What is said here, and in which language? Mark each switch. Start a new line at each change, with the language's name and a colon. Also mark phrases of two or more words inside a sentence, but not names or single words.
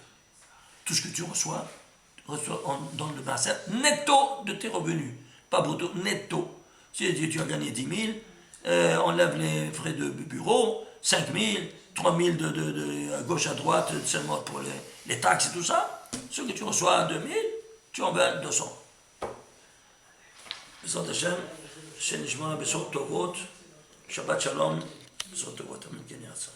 French: Tout ce que tu reçois dans le maaser netto de tes revenus, pas brutto, netto. Si tu as gagné 10 000, enlève les frais de bureau, 5 000, 3 000 de à gauche à droite, seulement pour les taxes et tout ça. Ce que tu reçois à 2 000, tu en veux 200.
Hebrew: בעזרת השם, שנשמע בשורות טובות, שבת שלום, בשורות טובות, אמן כן יעשה.